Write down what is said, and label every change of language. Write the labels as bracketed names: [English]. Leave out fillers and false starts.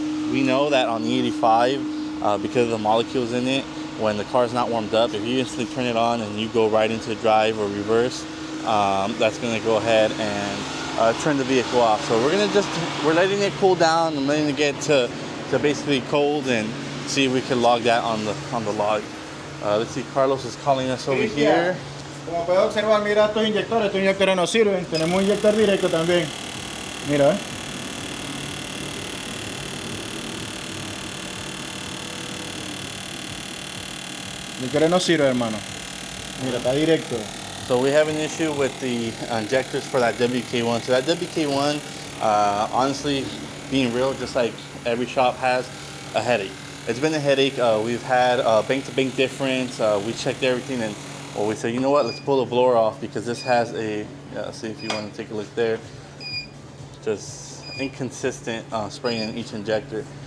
[English] We know that on the 85, because of the molecules in it, when the car's not warmed up, if you instantly turn it on and you go right into drive or reverse, that's going to go ahead and turn the vehicle off. So we're letting it cool down and letting it get to basically cold, and see if we can log that on the log. Let's see, Carlos is calling us over here. [Spanish] Como puedes observar, mira estos inyectores no sirven. Tenemos un inyector directo también. Mira, inyectores no sirve, hermano. Mira, está directo. [English] So we have an issue with the injectors for that WK1. So that WK1, honestly, being real, just like every shop has, a headache. It's been a headache. We've had bank-to-bank difference. We checked everything, and we said, you know what, let's pull the blower off, because this has a, see if you want to take a look there, just inconsistent spraying in each injector.